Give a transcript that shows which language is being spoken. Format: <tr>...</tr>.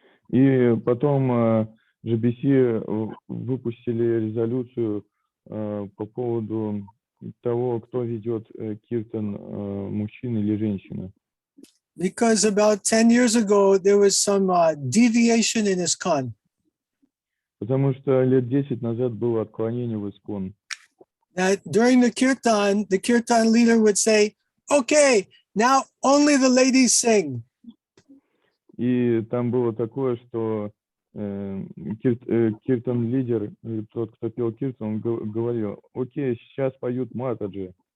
<ru>И потом GBC выпустили резолюцию по поводу того, кто ведет киртан, мужчина или женщина.</ru> <en>Because about 10 years ago, there was some deviation in ISKCON.</en> <ru>Потому что лет 10 назад было отклонение в ИСККОН.</ru> <en>That during the kirtan leader would say, okay, now only the ladies sing.</en> <ru>И там было такое, что киртан-лидер, тот, кто пел киртан, он говорил, окей, сейчас поют матаджи.</ru>